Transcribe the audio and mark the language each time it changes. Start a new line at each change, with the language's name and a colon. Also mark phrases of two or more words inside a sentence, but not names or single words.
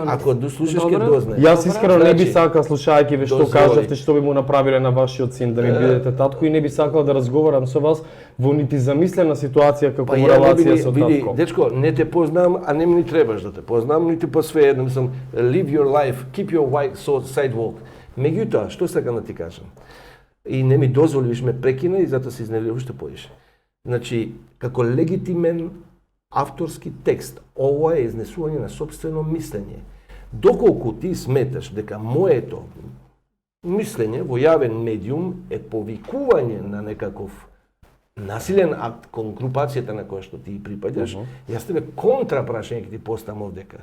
Macedonian: Ако слушаш ќе дознаеш. Јас искрено не би сакал, слушајќи ве што кажавте, што би му направиле на вашиот син да ми бидете татко, и не би сакал да разговарам со вас во нити замислена ситуација како во релација со татко. Види, дечко, не те познам, а не ми требаш да те познам, нити по свеедно, мислам,
English: live your life, keep your sidewalk.
Macedonian: Меѓутоа, што сакам да ти кажам? И не ми дозволи, виш ме прекина и затоа се изнервира уште поише. Значи, како легитимен авторски текст, ова е изнесување на сопствено мислење. Доколку ти сметаш дека моето мислење во јавен медиум е повикување на некаков насилен акт кон групацијата на која што ти припаѓаш, јас тебе контра прашање ќе ти поставам овдека.